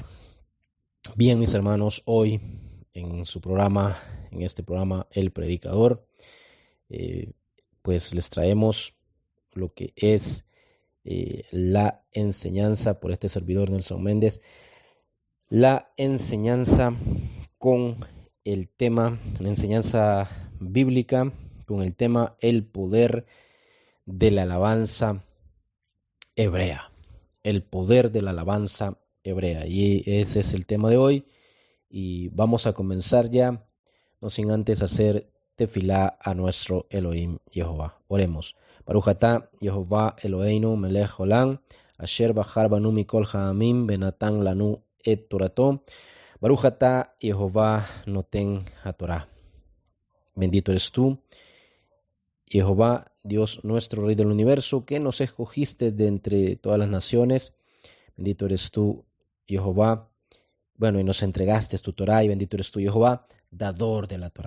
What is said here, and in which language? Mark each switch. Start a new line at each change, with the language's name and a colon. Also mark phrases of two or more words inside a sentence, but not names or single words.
Spanish: Bien, mis hermanos, hoy en este programa El Predicador, pues les traemos lo que es la enseñanza por este servidor Nelson Méndez, la enseñanza con el tema, la enseñanza bíblica con el tema el poder de la alabanza hebrea. El poder de la alabanza hebrea. Y ese es el tema de hoy. Y vamos a comenzar ya, no sin antes hacer tefilá a nuestro Elohim Jehová. Oremos.
Hebrew: ברוך אתה Jehová אלוהינו מלך עולם אשר בחר בנו מכל העמים ונתן לנו את תורתו. ברוך אתה Jehová נותן התורה.
Spanish: Bendito eres tú, Jehová, Dios nuestro, Rey del universo, que nos escogiste de entre todas las naciones. Bendito eres tú, Jehová. Bueno, y nos entregaste tu Torah, y bendito eres tú, Jehová, dador de la Torah.